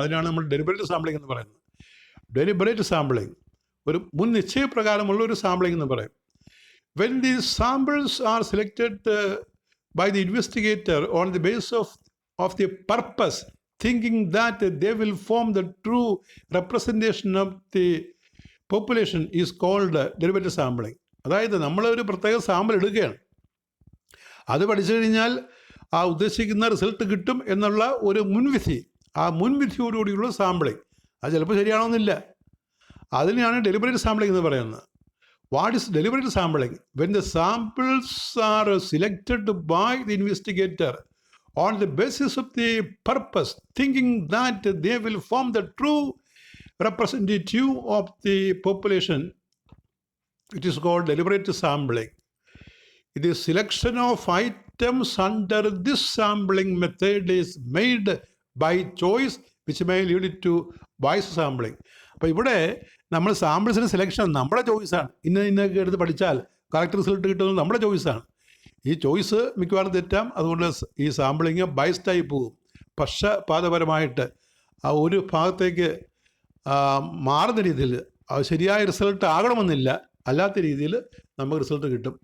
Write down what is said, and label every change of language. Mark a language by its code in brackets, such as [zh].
[ml] അതിനാണ് നമ്മൾ deliberate sampling എന്ന് പറയുന്നത്. ഡെലിബറേറ്റ് സാമ്പിളിംഗ് ഒരു മുൻ നിശ്ചയപ്രകാരമുള്ള ഒരു സാമ്പിളിംഗ് എന്ന് പറയും. [en] When the samples are selected by the investigator on the base of the purpose thinking that they will form the true representation of the population is called derivative sampling. [ml] അതായത് നമ്മളൊരു പ്രത്യേക sample എടുക്കുകയാണ്, അത് പഠിച്ചു കഴിഞ്ഞാൽ ആ ഉദ്ദേശിക്കുന്ന റിസൾട്ട് കിട്ടും എന്നുള്ള ഒരു മുൻവിധി, ആ മുൻവിധിയോടുകൂടിയുള്ള സാമ്പിളിംഗ്, അത് ചിലപ്പോൾ ശരിയാണമെന്നില്ല. അതിനെയാണ് ഡെലിബറേറ്റ് സാമ്പിളിംഗ് എന്ന് പറയുന്നത്. [en] What is deliberate sampling? When the samples are selected by the investigator on the basis of the purpose, thinking that they will form the true representative of the population, it is called deliberate sampling. The selection of items under this sampling method is made by choice, which may lead to bias sampling. [ml] അപ്പോൾ ഇവിടെ നമ്മൾ സാമ്പിൾസിൻ്റെ selection നമ്മുടെ ചോയ്സാണ്. ഇന്നൊക്കെ എടുത്ത് പഠിച്ചാൽ correct result കിട്ടുന്നത് നമ്മുടെ ചോയ്സാണ്. ഈ ചോയ്സ് മിക്കവാറും തെറ്റാം. അതുകൊണ്ട് ഈ സാമ്പിളിങ് ബൈസ്ഡായി പോകും, പക്ഷപാതപരമായിട്ട് ആ ഒരു ഭാഗത്തേക്ക് മാറുന്ന രീതിയിൽ ശരിയായ റിസൾട്ട് ആകണമെന്നില്ല, അല്ലാത്ത രീതിയിൽ നമുക്ക് റിസൾട്ട് കിട്ടും.